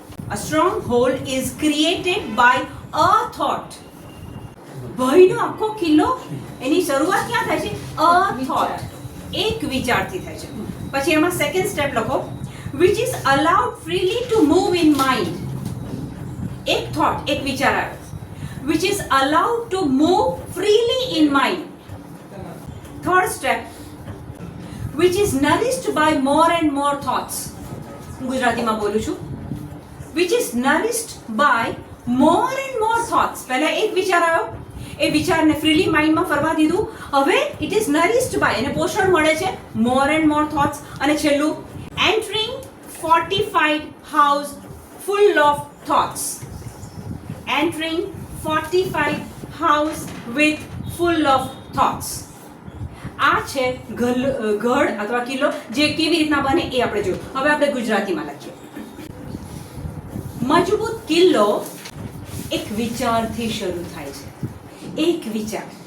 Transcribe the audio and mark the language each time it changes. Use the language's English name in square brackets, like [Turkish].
[English] A strong hold is created by a thought. [Gujarati] ભયનો આખો કિલ્લો એની શરૂઆત ક્યાં થાય છે? [English] a thought, [Gujarati] એક વિચારથી થાય છે. પછી એમાં સેકન્ડ સ્ટેપ લખો, [English] which is allowed freely to move in mind. એક thought, [Gujarati] એક વિચાર આવ્યો, [English] which is allowed to move freely in mind. Third step, which is nourished by more and more thoughts. [Gujarati] હું ગુજરાતીમાં બોલું છું. [English] which is nourished by more and more thoughts. [Gujarati] પહેલા એક વિચાર આવ્યો, એ વિચારને ફ્રીલી માઇન્ડમાં ફરવા દીધું. [English] હવે it is nourished by, [Gujarati] એને પોષણ મળે છે [English] More and more thoughts. [Gujarati] અને છેલ્લું, [English] entering fortified house full of thoughts. Entering fortified house with full of thoughts. [Gujarati] આ છે ગઢ અથવા કિલ્લો, જે કેવી રીતના બને એ આપણે જોયું. હવે આપણે ગુજરાતીમાં લખીએ. મજબૂત કિલ્લો એક વિચારથી શરૂ થાય છે. એક વિચાર.